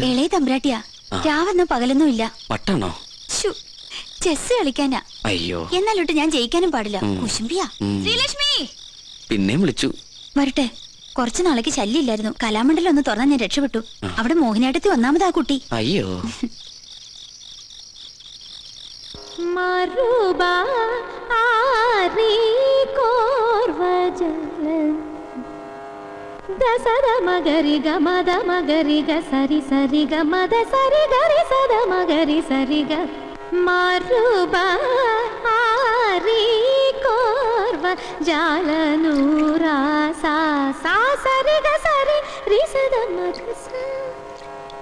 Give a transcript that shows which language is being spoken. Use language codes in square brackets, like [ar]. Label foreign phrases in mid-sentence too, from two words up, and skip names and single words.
[ml] ഇളയ തമ്പ്രാട്ടിയാ. രാവെന്നോ പകലൊന്നും ഇല്ല. പട്ടാണോ? ചെസ് കളിക്കാനാ. അയ്യോ, എന്നാലോട്ട് ഞാൻ ജയിക്കാനും പാടില്ല. കുശുംബിയാ. പിന്നെയും വിളിച്ചു. വരട്ടെ. കുറച്ചു നാളേക്ക് ശല്യമില്ലായിരുന്നു. കലാമണ്ഡലം ഒന്ന് തുറന്നാ ഞാൻ രക്ഷപ്പെട്ടു. അവിടെ മോഹിനിയാട്ടത്തിൽ ഒന്നാമതാ കുട്ടി. അയ്യോ, దసద మగరి గ మద మగరి గ సరి సరి గ మద సరి గరి సద మగరి సరి గ మారుబా ఆరి కోర్వ జాలనూరా సా సా సరి గ సరి రి సద మద స